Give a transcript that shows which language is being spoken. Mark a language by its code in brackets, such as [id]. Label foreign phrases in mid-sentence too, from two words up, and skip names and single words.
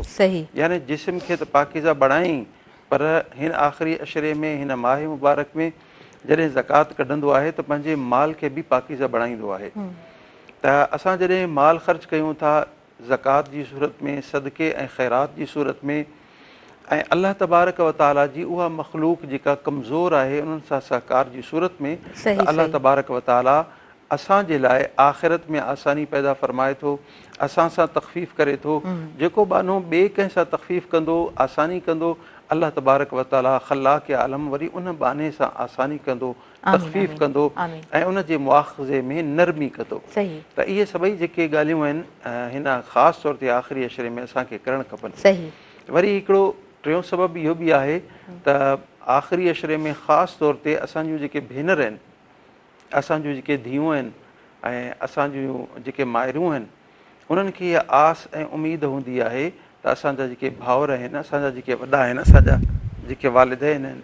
[sd] यानी जिस्म खे त पाकीज़ा बणाई, पर हिन आख़िरी अशरे में हिन माह मुबारक में जॾहिं ज़कात कढंदो आहे त पंहिंजे माल खे बि पाकीज़ा बणाईंदो आहे। त असां जॾहिं माल ख़र्च कयूं था ज़कात जी सूरत में, सदक़े ऐं ख़ैरात जी सूरत में, ऐं [ar] الله تبارك وتعالى [sd] जी उहा मख़लूक जेका कमज़ोर आहे उन्हनि सां सहकार जी सूरत में, [ar] الله تبارك وتعالى [sd] असांजे लाइ आख़िरत में आसानी पैदा फ़रमाए थो, असां सां तख़फ़ीफ़ करे थो। जेको बानो ॿिए कंहिं सां तख़फ़ीफ़ कंदो, आसानी कंदो, [ar] الله تبارك وتعالى خلاق عالم [sd] वरी उन बाने सां आसानी कंदो, तख़फ़ीफ़ कंदो ऐं उन जे मुआख़ज़े में नरमी कंदो। त इहे सभई जेके ॻाल्हियूं आहिनि हिन ख़ासि तौर ते आख़िरी अशरे में असांखे करणु खपनि। वरी हिकिड़ो टियों सबबु इहो बि आहे त आख़िरी अशरे में ख़ासि तौर ते असांजूं जेके भेनर आहिनि, असांजूं जेके धीअरूं आहिनि ऐं असांजूं जेके माइरूं आहिनि, उन्हनि खे इहा आस ऐं उमेद हूंदी आहे त असांजा जेके भाउर आहिनि, असांजा जेके वॾा आहिनि, असांजा जेके वालिदैन आहिनि,